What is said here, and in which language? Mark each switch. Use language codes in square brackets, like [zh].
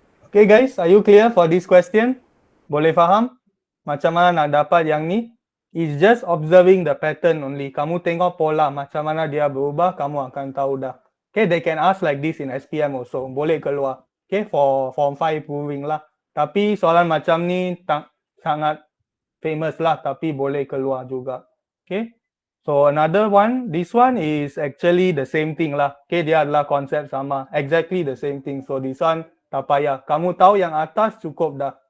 [en] Okay guys, are you clear for this question? [ms] Boleh faham macam mana nak dapat yang ni? [en] It's just observing the pattern only. [ms] Kamu tengok pola macam mana dia berubah, kamu akan tahu dah. [en] Okay, they can ask like this in SPM also. [ms] Boleh keluar. [en] Okay, for form 5 proving lah. [ms] Tapi soalan macam ni sangat famous lah, tapi boleh keluar juga. [en] Okay, so another one, this one is actually the same thing lah. Okay, [ms] dia adalah konsep sama. [en] Exactly the same thing. So this one [ms] tak payah. Kamu tahu yang atas cukup dah.